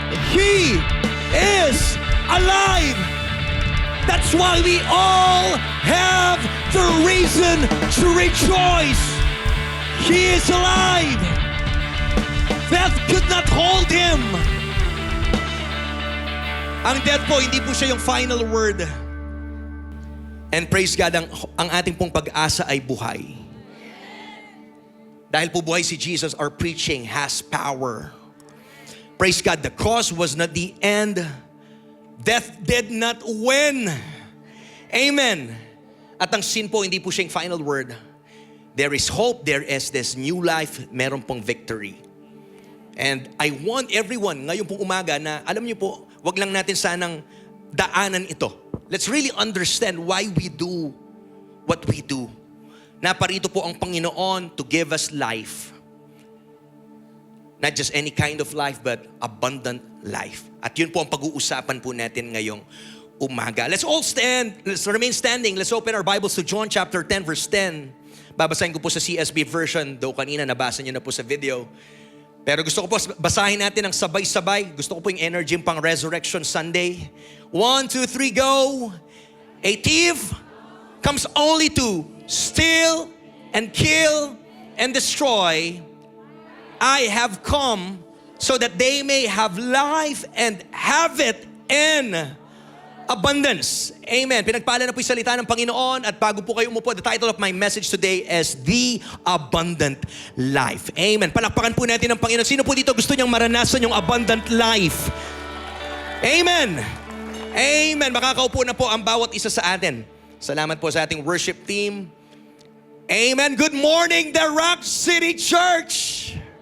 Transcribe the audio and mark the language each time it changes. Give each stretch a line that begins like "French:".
English: He is alive. That's why we all have the reason to rejoice. He is alive. Death could not hold him.
Filipino: Ang death po, hindi po siya yung final word.
English: And praise God,
Filipino: ang ating pong pag-asa ay buhay. Dahil po buhay si Jesus,
English: our preaching has power. Praise God, the cross was not the end. Death did not win. Amen.
Filipino: At ang sin po, hindi po siya yung final word.
English: There is hope, there is this new life,
Filipino: meron pong victory.
English: And I want everyone,
Filipino: ngayon pong umaga na, alam niyo po, wag lang natin sanang daanan ito.
English: Let's really understand why we do what we do.
Filipino: Naparito po ang Panginoon
English: to give us life. Not just any kind of life, but abundant life.
Filipino: At yun po ang pag-uusapan po natin ngayong umaga.
English: Let's all stand. Let's remain standing. Let's open our Bibles to John chapter 10, verse 10.
Filipino: Babasahin ko po sa CSB version, though kanina nabasa niyo na po sa video. Pero gusto ko po basahin natin ng sabay-sabay. Gusto ko po yung energy pang Resurrection Sunday.
English: 1, 2, 3, go. A thief comes only to steal and kill and destroy. I have come so that they may have life and have it in abundance.
Filipino: Amen. Pinagpala na po yung salita ng Panginoon, at bago po kayo umupo,
English: the title of my message today is The Abundant Life.
Filipino: Amen. Palakpakan po natin ang Panginoon. Sino po dito gusto niyang maranasan yung abundant life? Amen. Amen. Makakaupo na po ang bawat isa sa atin. Salamat po sa ating worship team. Amen.
English: Good morning, the Rock City Church.